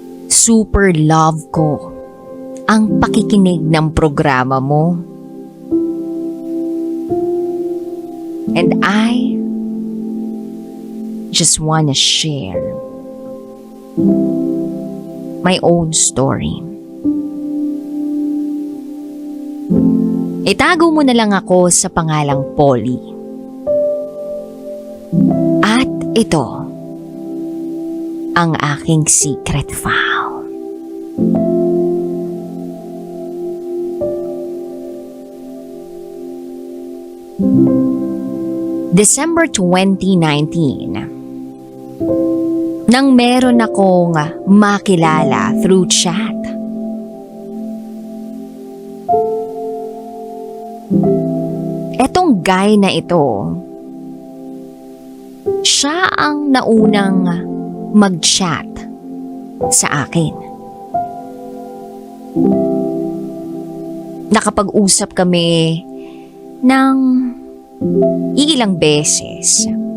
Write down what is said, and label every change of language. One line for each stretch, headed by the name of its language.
Filipino: Super love ko ang pakikinig ng programa mo.
English: And I just wanna share my own story.
Filipino: Itago mo na lang ako sa pangalang Polly. At ito ang aking secret file. December 2019, nang meron akong makilala through chat. Etong guy na ito, siya ang naunang mag-chat sa akin. Nakapag-usap kami ng ilang beses.